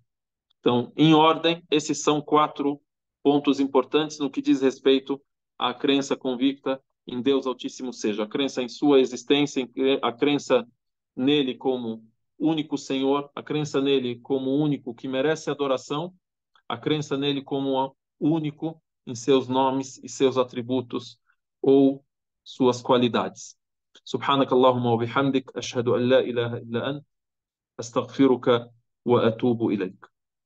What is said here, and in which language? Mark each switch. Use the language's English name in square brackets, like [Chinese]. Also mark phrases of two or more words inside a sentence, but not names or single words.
[Portuguese] Então, em ordem, esses são 4 pontos importantes no que diz respeito à crença convicta em Deus Altíssimo Seja, a crença em sua existência, a crença nele como único Senhor, a crença nele como único que merece adoração, a crença nele como único em seus nomes e seus atributos ou suas qualidades. [Arabic] سبحانك اللهم وبحمدك أشهد أن لا إله إلا أنت أستغفرك وأتوب إليك